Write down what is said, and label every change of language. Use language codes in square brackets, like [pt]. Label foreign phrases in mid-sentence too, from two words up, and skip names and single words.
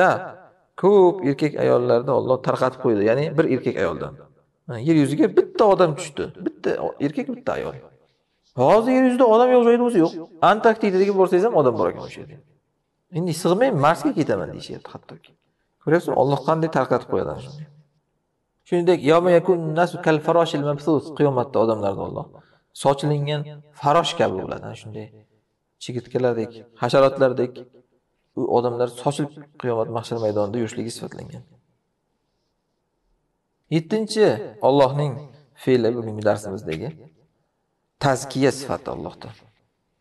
[uz] Ko'p erkak ayollarni Alloh tarqatib qo'ydi, ya'ni bir erkak ayoldan. Yer yuziga bitta odam tushdi. Bitta erkak, bitta ayol. Hozir yer yuzida odam yo'q joyda o'zi yo'q. Antarktidadagi borsangiz ham odam bor ekan o'sha yerda. Endi sig'may Marsga ketaman deyishyapti hattoki. Ko'ryapsizmi, Alloh qanday tarqatib qo'yadi shunday. Shuningdek, [ar] يوم يكون الناس كالفراش المبثوث, [uz] qiyomatda odamlarni Alloh sochilingan farosh kabi bo'ladi. Shunday chigirtkalardek, hasharotlardek u odamlar sochilib qiyomat mahshar maydonida yurishligi sifatlangan. 7-chi Allohning fe'li bugungi darsimizdagi tazkiya sifati Allohda.